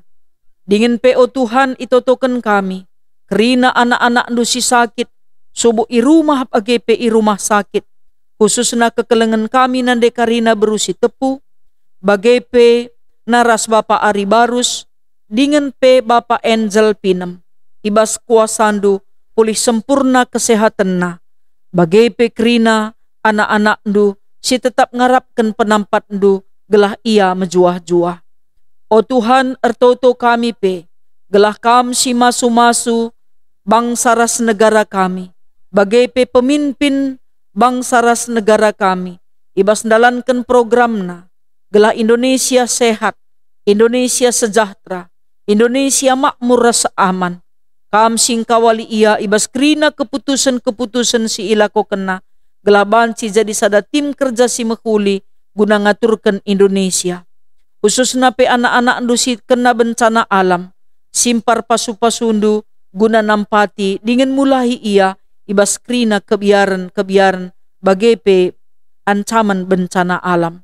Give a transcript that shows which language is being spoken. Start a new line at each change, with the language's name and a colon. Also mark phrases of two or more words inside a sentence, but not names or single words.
Batak Karo: Dengan PO Tuhan itotoken kami, kerina anak-anak ndu si sakit, subuh i rumah bagai i
Indonesian: rumah sakit,
Batak Karo: khususnya kekelengan kami nande karina berusi tepu, bagai naras Bapa Ari Barus, dengan Bapa Angel Pinem, ibas kuasandu
Indonesian: pulih sempurna
Batak Karo: kesehatanna, bagai kerina anak-anak ndu, si tetap ngarapkan penampat ndu, gelah ia mejuah-juah. O Tuhan ertoto kami gelah kam si masu-masu bangsa ras negara kami, bagai pemimpin bangsa ras negara kami, ibas dalankan programna, gelah
Indonesian: Indonesia sehat, Indonesia sejahtera, Indonesia makmur rasa aman.
Batak Karo: Kam singkawali ia ibas kerina keputusan-keputusan si ilako kena, gelah banci jadi sada
Indonesian: tim kerja
Batak Karo: si mekuli guna ngaturkan Indonesia. Khususnya anak-anak ndu si kena
Indonesian: bencana alam,
Batak Karo: simpar pasu-pasundu guna nampati dengan mulahi ia ibas kerina kebiaran bagai ancaman
Indonesian: bencana alam.